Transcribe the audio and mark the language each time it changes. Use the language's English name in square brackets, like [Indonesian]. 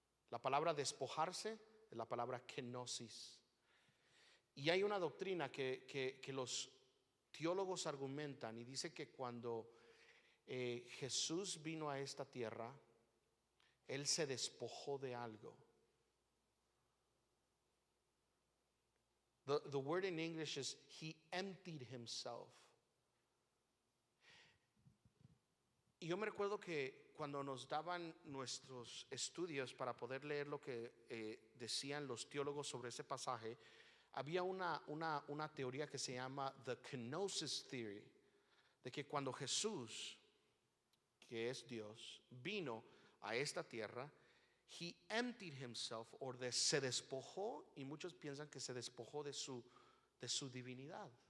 [Spanish] La palabra despojarse es la palabra kenosis. Y hay una doctrina que los teólogos argumentan y dice que cuando Jesús vino a esta tierra, Él se despojó de algo. [English] The word in English is he emptied himself. [Spanish] Y yo me recuerdo que cuando nos daban nuestros estudios para poder leer lo que decían los teólogos sobre ese pasaje, había una teoría que se llama [English] the kenosis theory, [Spanish] de que cuando Jesús, que es Dios, vino a esta tierra, [English] he emptied himself, [Spanish] se despojó, y muchos piensan que se despojó de su divinidad.